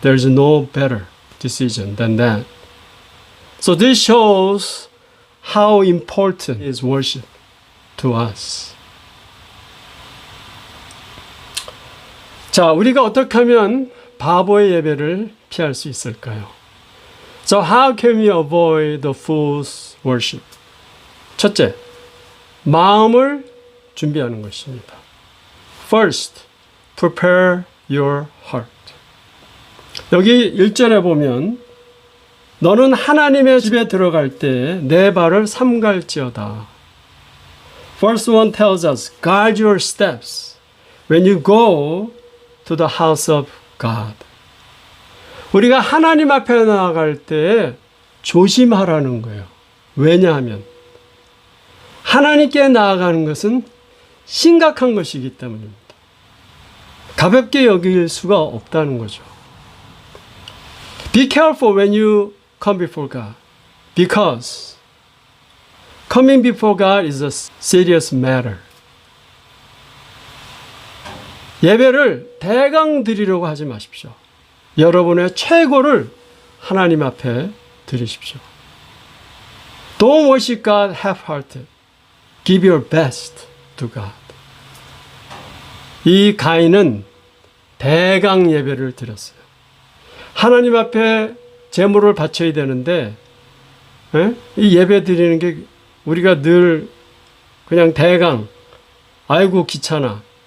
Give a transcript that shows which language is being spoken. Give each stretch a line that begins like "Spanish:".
English: There is no better decision than that. So this shows how important is worship to us.
Korean: 자, 우리가 어떻게 하면 바보의 예배를 피할 수 있을까요?
English: So how can we avoid the fool's worship?
Korean: 첫째, 마음을 준비하는 것입니다.
English: First, prepare your heart.
Korean: 여기 1절에 보면 너는 하나님의 집에 들어갈 때 내 발을 삼갈지어다.
English: Verse 1 tells us, guard your steps when you go to the house of God.
Korean: 우리가 하나님 앞에 나아갈 때 조심하라는 거예요. 왜냐하면 하나님께 나아가는 것은 심각한 것이기 때문입니다. 가볍게 여길 수가 없다는 거죠.
English: Be careful when you come before God, because coming before God is a serious matter.
Korean: 예배를 대강 드리려고 하지 마십시오. 여러분의 최고를 하나님 앞에 드리십시오.
English: Don't worship God half-hearted. Give your best to God.
Korean: 이 가인은 대강 예배를 드렸어요. 하나님 앞에 제물을 바쳐야 되는데 이 예배 드리는 게 우리가 늘 그냥 대강 아이고 귀찮아.